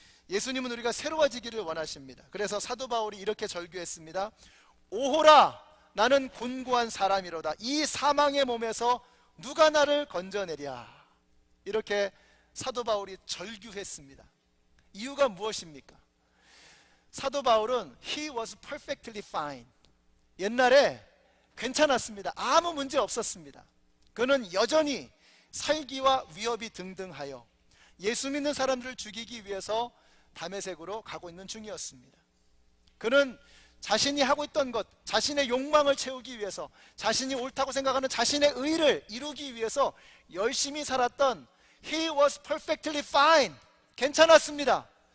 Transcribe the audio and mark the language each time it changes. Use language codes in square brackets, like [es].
[ko] 예수님은 우리가 새로워지기를 원하십니다. 그래서 사도 바울이 이렇게 절규했습니다. 오호라 나는 곤고한 사람이로다. 이 사망의 몸에서 누가 나를 건져내랴. 이렇게 사도 바울이 절규했습니다. 이유가 무엇입니까? 사도 바울은 [en] He was perfectly fine. [ko] 옛날에 괜찮았습니다. 아무 문제 없었습니다. 그는 여전히 살기와 위협이 등등하여 예수 믿는 사람들을 죽이기 위해서 다메섹으로 가고 있는 중이었습니다. 그는 자신이 하고 있던 것, 자신의 욕망을 채우기 위해서, 자신이 옳다고 생각하는 자신의 의를 이루기 위해서 열심히 살았던 [en] He was perfectly fine. [ko] 괜찮았습니다.